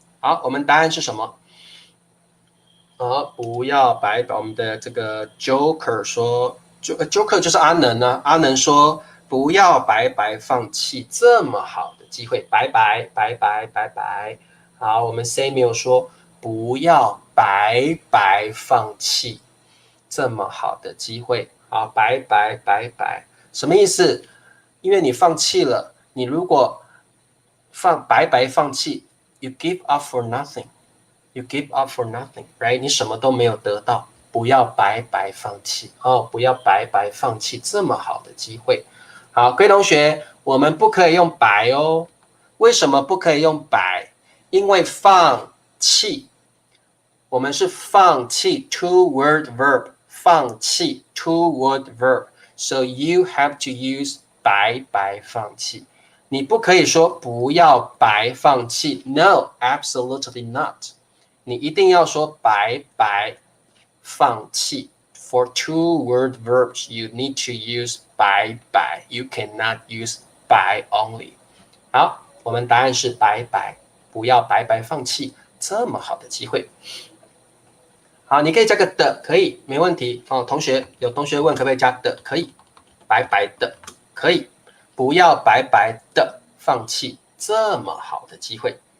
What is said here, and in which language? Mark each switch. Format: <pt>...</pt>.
<zh>好，我们答案是什么？不要白把我们的这个 Joker 说，Joker 就是阿能呢、阿能说不要白白放弃这么好的机会，拜拜拜拜拜拜。好，我们 Samuel 说不要白白放弃这么好的机会。好，白白白白什么意思？因为你放弃了，你如果白白放弃</zh> <en>，you give up for nothing。You give up for nothing, right？</en> <zh>你什么都没有得到，不要白白放弃哦，不要白白放弃这么好的机会。好，各位同学，我们不可以用白哦。为什么不可以用白？因为放弃，我们是放弃</zh> <en>two-word verb，</en> <zh>放弃</zh> <en>two-word verb， so you have to use</en> <zh>白白放弃。你不可以说不要白放弃 ，</zh> <en>No, absolutely not。</en> <zh>你一定要说白白放弃。</zh> <en>For two-word verbs, you need to use 白白。 You cannot use 白 only。</en> <zh>好，我们答案是白白，不要白白放弃这么好的机会。好，你可以加个的，可以，没问题。哦，有同学问可不可以加的，可以，白白的，可以，不要白白的放弃这么好的机会。</zh>